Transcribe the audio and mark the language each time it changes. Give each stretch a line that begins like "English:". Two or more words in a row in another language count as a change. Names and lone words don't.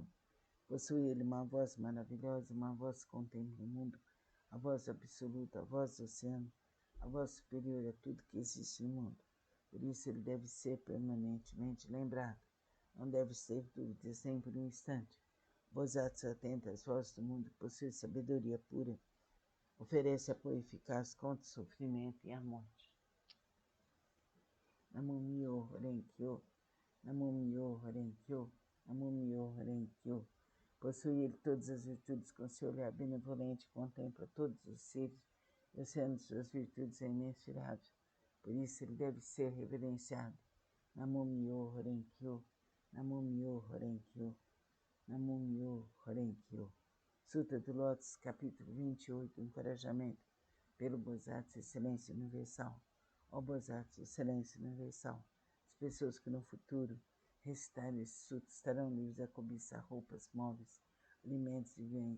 Portuguese: Possui ele uma voz maravilhosa, uma voz que contempla o mundo, a voz absoluta, a voz do oceano, a voz superior a tudo que existe no mundo. Por isso ele deve ser permanentemente lembrado. Não deve ter dúvidas nem por um instante. Bodhisattva atenta às vozes do mundo, possui sabedoria pura, oferece apoio eficaz contra o sofrimento e a morte.
Japanese: 南無妙法蓮華経、南無妙法蓮華経、南無妙法蓮華経.
Portuguese: Possui ele todas as virtudes, com seu olhar benevolente contempla todos os seres, e o oceano de suas virtudes é imensurável. Por isso ele deve ser reverenciado.
Japanese: 南無妙法蓮華経、南無妙法蓮華経、南無妙法蓮華経.
Portuguese: Sutra do Lótus, capítulo 28, encorajamento pelo Bodhisattva Excelência Universal. Ó Bodhisattva Excelência Universal, as pessoas que no futuro recitarem esse sutra estarão livres da cobiça, roupas, móveis, alimentos e bens.